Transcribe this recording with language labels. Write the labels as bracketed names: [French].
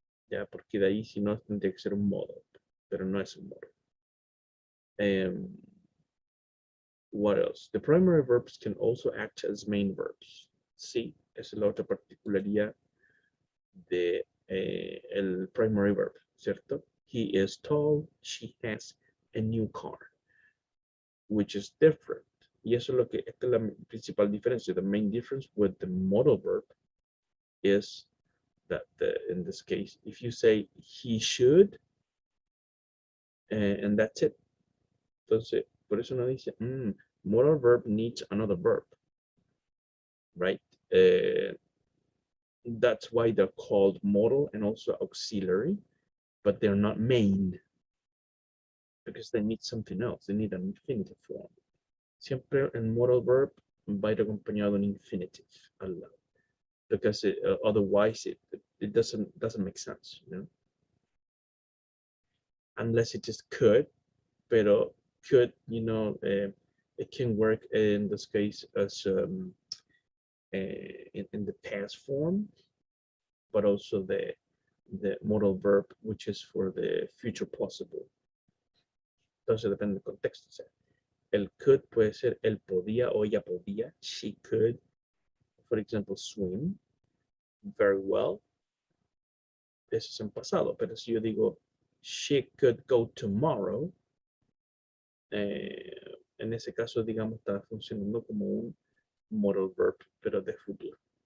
[Spanish] Ya, porque de ahí si no tendría que ser un modal, pero no es un modal. [English] What else? The primary verbs can also act as main verbs. [Spanish] Sí, esa es la otra particularidad de el primary verb, ¿cierto? [English] He is tall, she has a new car, which is different. [Spanish] Y eso es lo que, esta es la principal diferencia. [English] The main difference with the modal verb is that in this case, if you say he should, and that's it. [Spanish] Entonces, por eso uno dice, [English] modal verb needs another verb, right? That's why they're called modal and also auxiliary, but they're not main because they need something else. They need an infinitive form. [Spanish] Siempre el modal verb va a ir acompañado de un infinitive al lado, [English] because otherwise it doesn't make sense, you know. Unless it is could, pero could, you know, it can work in this case as in the past form, but also the modal verb, which is for the future possible. [Spanish] Entonces depende del contexto. O sea, el could puede ser él podía o ella podía. [English] She could, for example, swim very well. [Spanish] Eso es en pasado, pero si yo digo [English] she could go tomorrow, [Spanish] en ese caso, digamos, está funcionando como un modal verb, pero de futuro.